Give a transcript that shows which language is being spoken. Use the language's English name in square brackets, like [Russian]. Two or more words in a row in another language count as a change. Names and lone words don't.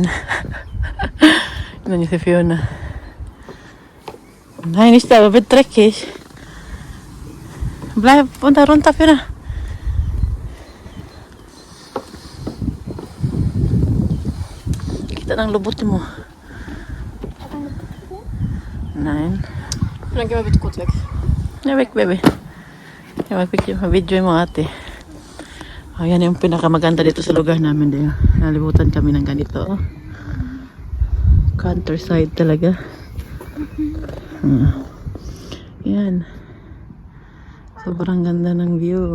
[Filipino] Ano niyo si Fiona? [German] Nein, ist aber wird dreckig. Bleib runter, [Filipino] Fiona. Kita ng lubot mo. [German] Nein. Dann gehen wir bitte kurz weg. Ja, weg, baby. Ja, [Filipino] mag-video mo ate. Oh, yan yung pinakamaganda dito sa lugar namin. Dito. Nalibutan kami ng ganito. Oh. Countryside talaga. Yan. Sobrang ganda ng view.